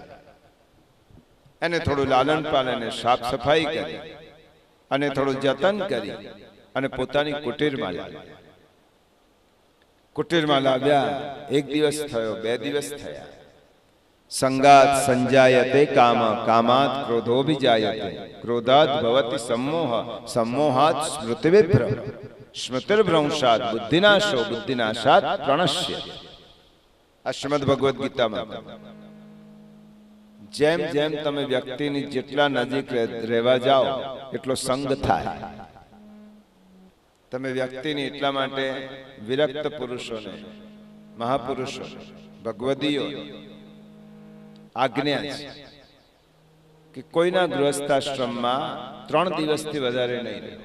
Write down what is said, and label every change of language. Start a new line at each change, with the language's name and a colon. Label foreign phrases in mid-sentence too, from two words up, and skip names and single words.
Gujarati: એને થોડું લાલન પાલન, સાફ સફાઈ કરી અને થોડું જતન કરી અને પોતાની કુટીરમાં લાવ્યા. કુટીરમાં લાવ્યા. 1 દિવસ થયો, 2 દિવસ થયા.
Sanskrit: સંગાત સંજાયતે કામ, કામાત ક્રોધોభిજાયતે, ક્રોધાત ભવતિ सम्मोह, सम्मोहात् स्मृतिविभ्रम, स्मृतिर्भ्रंशात् बुद्धिनाशो, बुद्धिनाशात् प्रणश्य.
Gujarati: આ શ્રીમદ ભગવદ ગીતામાં જેમ જેમ તમે વ્યક્તિની જેટલા નજીક રહેવા જાઓ એટલો સંગ થાય. તમે વ્યક્તિની એટલા માટે વિરક્ત પુરુષોને, મહાપુરુષોને, ભગવદીઓ આજ્ઞા છે કે કોઈના ગૃહસ્થાશ્રમમાં 3 દિવસથી વધારે નહીં રહે.